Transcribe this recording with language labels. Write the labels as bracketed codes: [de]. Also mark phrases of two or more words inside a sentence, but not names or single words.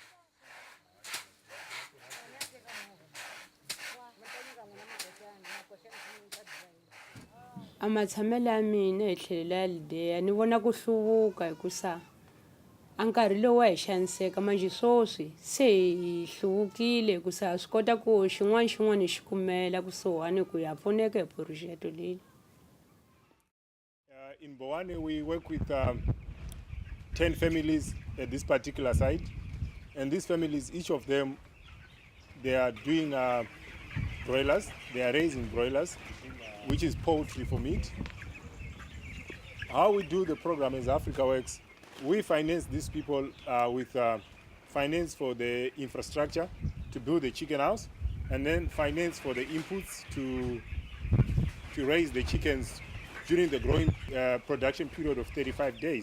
[ts] Amatshamelo ya mina hi tlhelo ya lideya ni vona ku hluvuka hikusa a nkarhi lowu wa hi xaniseka manje swoswi se hi hluvukile hikusa ha swi kota ku xin'wana xi kumela kusuhani ku ya pfuneka hi phurojeke leyi. [en] In Bowane, we work with 10 families at this particular site. And these families, each of them, they are doing broilers. They are raising broilers, which is poultry for meat. How we do the program as Africa Works, we finance these people with finance for the infrastructure to build the chicken house, and then finance for the inputs to raise the chickens during the growing production period of 35 days.